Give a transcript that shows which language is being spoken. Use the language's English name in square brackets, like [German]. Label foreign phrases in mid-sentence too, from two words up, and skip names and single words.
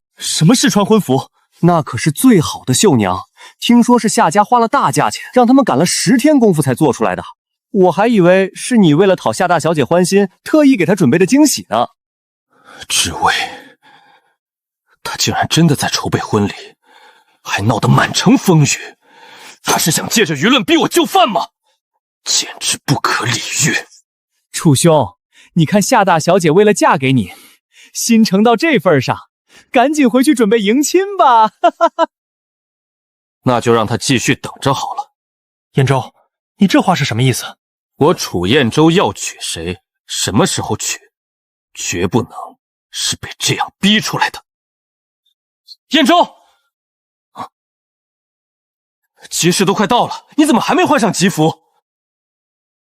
[Chinese] 什麼試穿婚服？那可是最好的繡娘，聽說是夏家花了大價錢，讓他們趕了10天功夫才做出來的。我還以為是你為了討夏大小姐歡心，特意給她準備的驚喜呢。之薇，他竟然真的在籌備婚禮，還鬧得滿城風雨。他是想借着輿論逼我就範嗎？簡直不可理喻！楚兄，你看夏大小姐為了嫁給你，心誠到這份上，趕緊回去準備迎親吧。那就讓她繼續等着好了。彥州，你這話是什麼意思？我楚彥州要娶誰，什麼時候娶，絕不能是被這樣逼出來的。彥州，吉时都快到了，你怎麼還沒換上吉服？